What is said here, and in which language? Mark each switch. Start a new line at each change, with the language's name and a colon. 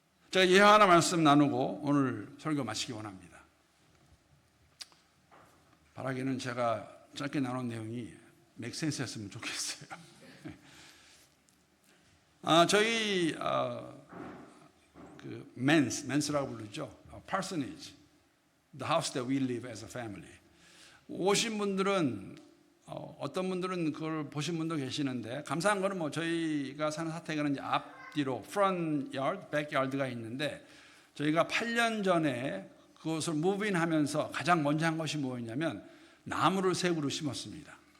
Korean: 제가 예화 하나 말씀 나누고 오늘 설교 마치기 원합니다. 바라기는 제가 짧게 나눈 내용이 맥센스였으면 좋겠어요. 저희 그 맨스라고 부르죠.
English: parsonage, the house that we live as a family.
Korean: 오신 분들은 어떤 분들은 그걸 보신 분도 계시는데 감사한 거는 저희가 사는 사택에는 이제 앞뒤로
English: front yard, back yard
Korean: 가 있는데 저희가 8년 전에 그것을 무브인하면서 가장 먼저 한 것이 뭐였냐면 나무를 3그루 심었습니다.